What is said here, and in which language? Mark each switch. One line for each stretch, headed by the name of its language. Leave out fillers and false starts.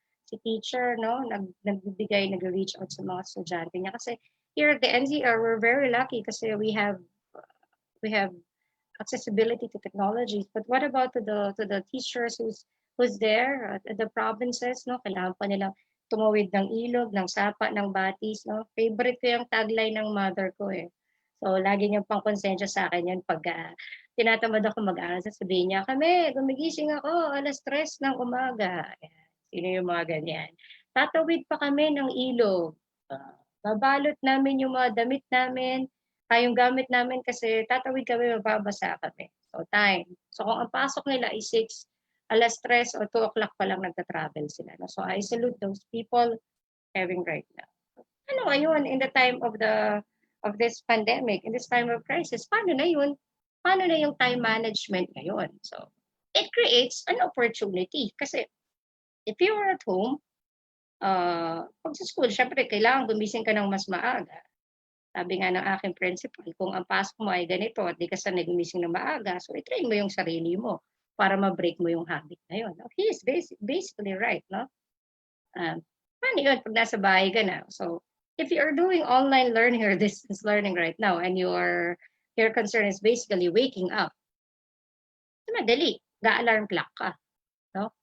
Filipino: Si teacher, no, nagbibigay, nag-reach out sa mga estudyante niya kasi
English: here at the NCR, we're very lucky kasi we have accessibility to technologies. But what about to the teachers who's there at the provinces, no?
Filipino: Kailangan pa nilang tumawid ng ilog, ng sapa, ng batis, no? Favorite ko yung tagline ng mother ko eh. So, lagi niyang pang konsensya sa akin yan pag tinatamad ako mag-aral. Sabihin niya, kami, gumigising ako, 3:00 ng umaga. Ayan. Sino yung mga ganyan? Tatawid pa kami ng ilog. Babalot namin yung mga damit namin, yung gamit namin kasi tatawid kami, mababasa kami. So, time. So, kung ang pasok nila is 6, 3:00 or 2 o'clock pa lang nagta-travel sila. No?
English: So, I salute those people having right now.
Filipino: Ano ngayon,
English: in the time of this pandemic, in this time of crisis,
Filipino: paano na yun? Paano na yung time management ngayon?
English: So, it creates an opportunity.
Filipino: Kasi,
English: if you are at home,
Filipino: pag sa school, syempre, kailangan gumising ka ng mas maaga. Sabi nga ng aking principal, kung ang pasok mo ay ganito at di ka sanay gumising ng maaga, so i-train mo yung sarili mo para ma-break mo yung habit na yun. No?
English: He is basically right,
Filipino: no? Paano yun pag nasa bahay ka na?
English: So, if you're doing online learning or distance learning right now and your concern is basically waking up,
Filipino: madali, ga-alarm clock ka.
English: No?